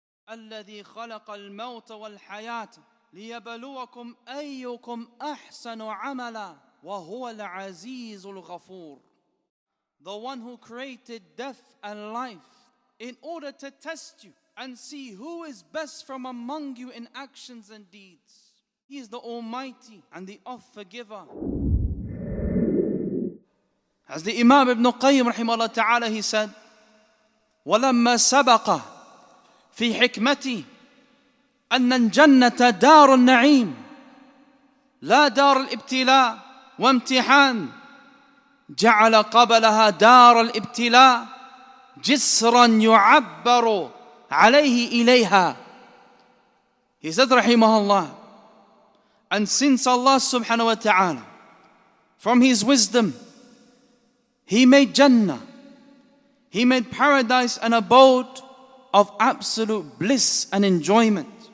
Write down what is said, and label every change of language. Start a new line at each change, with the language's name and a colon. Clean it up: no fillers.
Arabic: الذي خلق الموت والحياة ليبلوكم أيكم أحسن عملا وهو العزيز الغفور.
English: The one who created death and life in order to test you and see who is best from among you in actions and deeds. He is the Almighty and the Oft-Forgiver. As the Imam Ibn Qayyim rahimahullah ta'ala, he said,
Arabic: وَلَمَّا سَبَقَ في حكمتي أن الجنة دار النعيم لا دار الابتلاء وامتحان جعل قبلها دار الابتلاء جسرا يعبر عليه إليها.
English: He said rahimahullah, and since Allah subhanahu wa ta'ala from His wisdom He made Jannah, He made paradise an abode of absolute bliss and enjoyment.